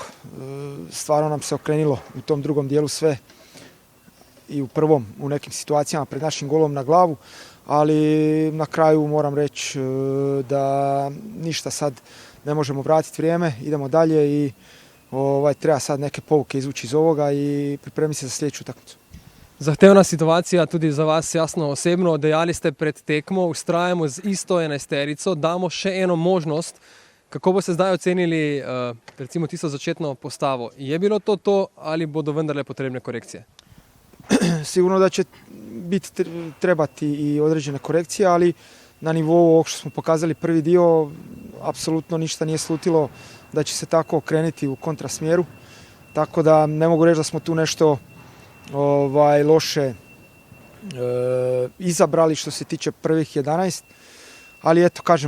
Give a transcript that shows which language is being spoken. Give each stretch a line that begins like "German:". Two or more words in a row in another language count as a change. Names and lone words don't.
Croatian: Stvarno nam se okrenilo u tom drugom dijelu sve i u prvom u nekim situacijama pred našim golom na glavu, ali na kraju moram reći da ništa sad ne možemo vratiti vrijeme, idemo dalje i treba sad neke pouke izvući iz ovoga i pripremiti se za sljedeću utakmicu.
Slovenian: Zahtevna situacija tudi za vas, jasno osebno. Dejali ste pred tekmo, ustrajamo z isto enajsterico, damo še eno možnost. Kako boste zdaj ocenili recimo tisto začetno postavo? Je bilo to ali bodo vendarle potrebne korekcije?
Croatian: Sigurno da će trebati i određene korekcije, ali na nivou ovog što smo pokazali prvi dio, apsolutno ništa nije slutilo da će se tako okrenuti u kontrasmjeru. Tako da ne mogu reći da smo tu nešto loše izabrali što se tiče prvih 11, ali eto kažem,